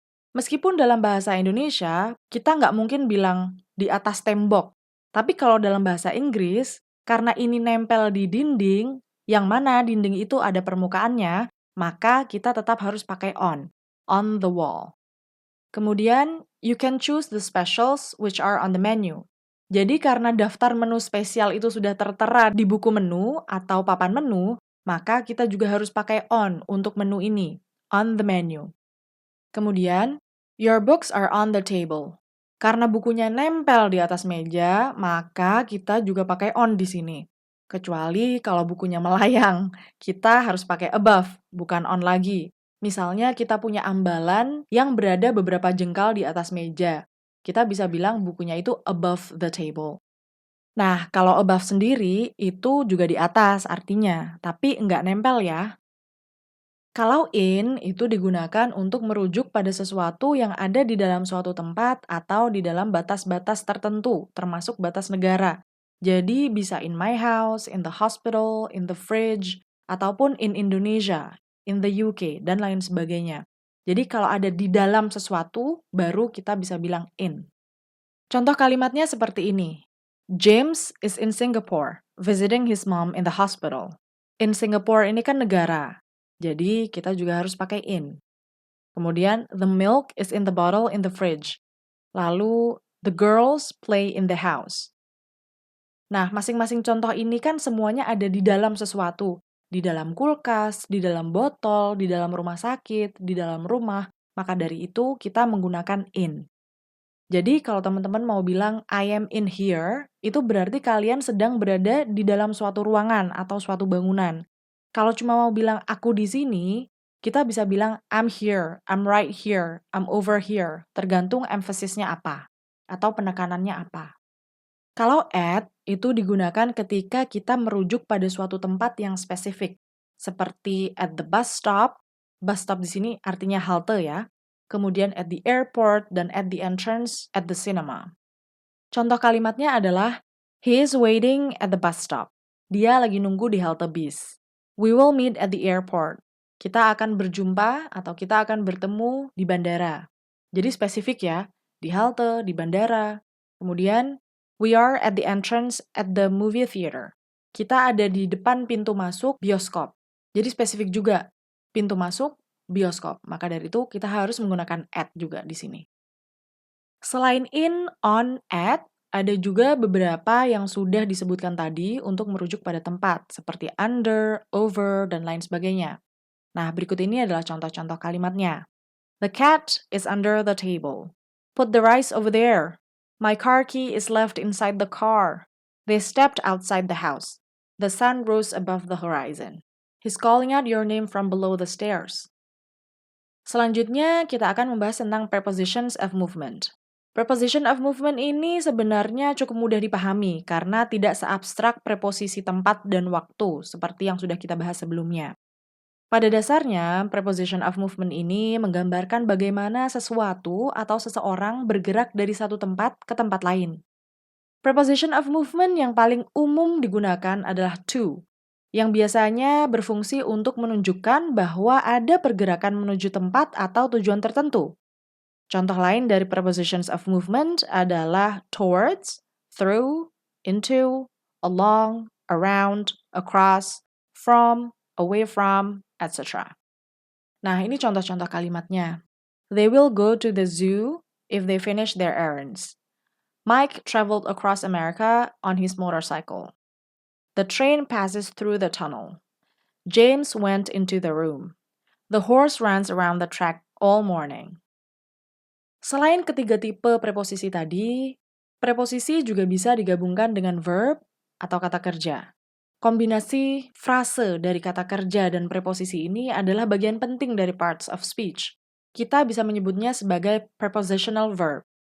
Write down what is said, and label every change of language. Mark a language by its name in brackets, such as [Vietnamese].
[Indonesian] Meskipun dalam bahasa Indonesia, kita nggak mungkin bilang di atas tembok. Tapi kalau dalam bahasa Inggris, karena ini nempel di dinding, yang mana dinding itu ada permukaannya, maka kita tetap harus pakai [English] on the wall. [Indonesian] Kemudian, [English] you can choose the specials which are on the menu. [Indonesian] Jadi karena daftar menu spesial itu sudah tertera di buku menu atau papan menu, maka kita juga harus pakai on untuk menu ini, on the menu. [English] Kemudian, your books are on the table. [Indonesian] Karena bukunya nempel di atas meja, maka kita juga pakai on di sini. Kecuali kalau bukunya melayang, kita harus pakai above, bukan on lagi. Misalnya kita punya ambalan yang berada beberapa jengkal di atas meja. Kita bisa bilang bukunya itu [English] above the table. [Indonesian] Nah, kalau above sendiri, itu juga di atas artinya, tapi nggak nempel ya. Kalau in itu digunakan untuk merujuk pada sesuatu yang ada di dalam suatu tempat atau di dalam batas-batas tertentu, termasuk batas negara. Jadi bisa [English] in my house, in the hospital, in the fridge, [Indonesian] ataupun [English] in Indonesia, in the UK, [Indonesian] dan lain sebagainya. Jadi kalau ada di dalam sesuatu, baru kita bisa bilang in. Contoh kalimatnya seperti ini. [English] James is in Singapore, visiting his mom in the hospital. [Indonesian] In Singapore ini kan negara, jadi kita juga harus pakai in. Kemudian, [English] the milk is in the bottle in the fridge. [Indonesian] Lalu, [English] the girls play in the house. [Indonesian] Nah, masing-masing contoh ini kan semuanya ada di dalam sesuatu. Di dalam kulkas, di dalam botol, di dalam rumah sakit, di dalam rumah. Maka dari itu kita menggunakan in. Jadi kalau teman-teman mau bilang [English] I am in here, [Indonesian] itu berarti kalian sedang berada di dalam suatu ruangan atau suatu bangunan. Kalau cuma mau bilang aku di sini, kita bisa bilang [English] I'm here, I'm right here, I'm over here, [Indonesian] tergantung emphasisnya apa atau penekanannya apa. Kalau at itu digunakan ketika kita merujuk pada suatu tempat yang spesifik, seperti [English] at the bus stop. [Indonesian] Bus stop di sini artinya halte ya. Kemudian [English] at the airport, [Indonesian] dan [English] at the entrance at the cinema. [Indonesian] Contoh kalimatnya adalah, [English] he is waiting at the bus stop. [Indonesian] Dia lagi nunggu di halte bis. [English] We will meet at the airport. [Indonesian] Kita akan berjumpa atau kita akan bertemu di bandara. Jadi spesifik ya, di halte, di bandara. Kemudian, [English] we are at the entrance at the movie theater. [Indonesian] Kita ada di depan pintu masuk bioskop. Jadi spesifik juga, pintu masuk bioskop. Maka dari itu kita harus menggunakan at juga di sini. Selain in, on, at, ada juga beberapa yang sudah disebutkan tadi untuk merujuk pada tempat, seperti under, over, dan lain sebagainya. Nah, berikut ini adalah contoh-contoh kalimatnya. [English] The cat is under the table. Put the rice over there. My car key is left inside the car. They stepped outside the house. The sun rose above the horizon. He's calling out your name from below the stairs. [Indonesian] Selanjutnya, kita akan membahas tentang prepositions of movement. Preposition of movement ini sebenarnya cukup mudah dipahami karena tidak seabstrak preposisi tempat dan waktu seperti yang sudah kita bahas sebelumnya. Pada dasarnya, preposition of movement ini menggambarkan bagaimana sesuatu atau seseorang bergerak dari satu tempat ke tempat lain. Preposition of movement yang paling umum digunakan adalah to, yang biasanya berfungsi untuk menunjukkan bahwa ada pergerakan menuju tempat atau tujuan tertentu. Contoh lain dari [English] prepositions of movement [Indonesian] adalah [English] towards, through, into, along, around, across, from, away from, etc. [Indonesian] Nah, ini contoh-contoh kalimatnya. [English] They will go to the zoo if they finish their errands. Mike traveled across America on his motorcycle. The train passes through the tunnel. James went into the room. The horse runs around the track all morning. [Indonesian] Selain ketiga tipe preposisi tadi, preposisi juga bisa digabungkan dengan verb atau kata kerja. Kombinasi frase dari kata kerja dan preposisi ini adalah bagian penting dari parts of speech. Kita bisa menyebutnya sebagai prepositional verb.